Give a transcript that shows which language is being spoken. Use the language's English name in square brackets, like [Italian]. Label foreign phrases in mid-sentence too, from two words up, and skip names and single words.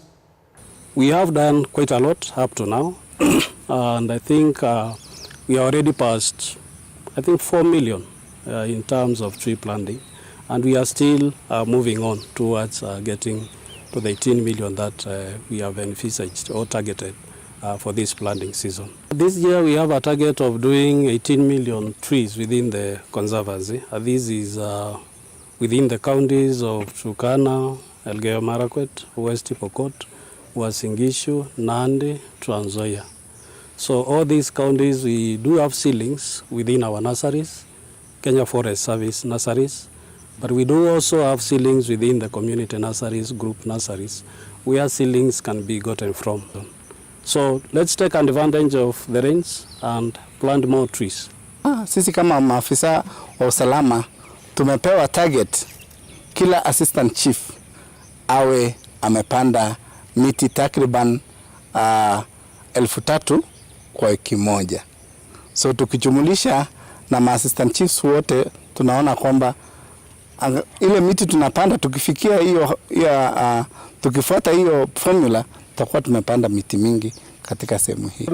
[English] We have done quite a lot up to now, and I think we are already past, 4 million in terms of tree planting, and we are still moving on towards getting to the 18 million that we have envisaged or targeted for this planting season. This year we have a target of doing 18 million trees within the conservancy. This is within the counties of Turkana, Elgeyo Marakwet, West Pokot, Uasin Gishu, Nandi, Trans Nzoia. So all these counties, we do have ceilings within our nurseries, Kenya Forest Service nurseries, but we do also have ceilings within the community nurseries, group nurseries, where ceilings can be gotten from. So let's take advantage of the rains and plant more trees. [Swahili] Sisi kama maafisa wa usalama tumepewa target, kila [English] assistant chief [Swahili] awe amepanda miti takriban 3,000 kwa wiki moja. So tukijumulisha na ma-assistant chiefs wote tunaona kwamba ile miti tunapanda tukifikia tukifuata hiyo formula tutakuwa tumepanda miti mingi katika sehemu hii.